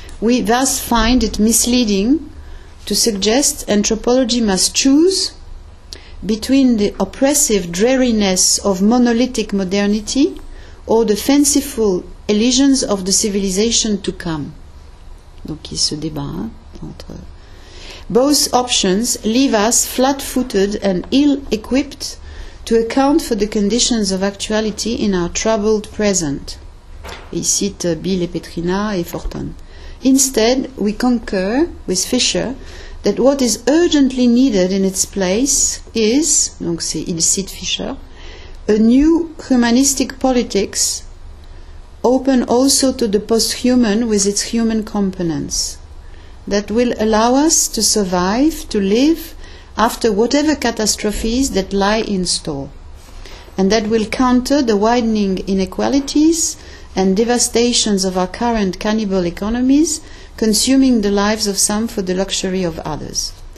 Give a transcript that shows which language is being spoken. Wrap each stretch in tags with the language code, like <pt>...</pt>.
<en>We thus find it misleading to suggest anthropology must choose between the oppressive dreariness of monolithic modernity or the fanciful illusions of the civilization to come.</en> <fr>Donc il y a ce débat, hein, entre...</fr> <en>Both options leave us flat-footed and ill-equipped to account for the conditions of actuality in our troubled present.</en> <fr>Et il cite Bill et Petrina et Forton.</fr> <en>Instead, we concur with Fisher that what is urgently needed in its place is,</en> <fr>donc c'est, il cite Fisher,</fr> <en>a new humanistic politics open also to the post-human with its human components that will allow us to survive, to live after whatever catastrophes that lie in store and that will counter the widening inequalities and devastations of our current cannibal economies, consuming the lives of some for the luxury of others.</en>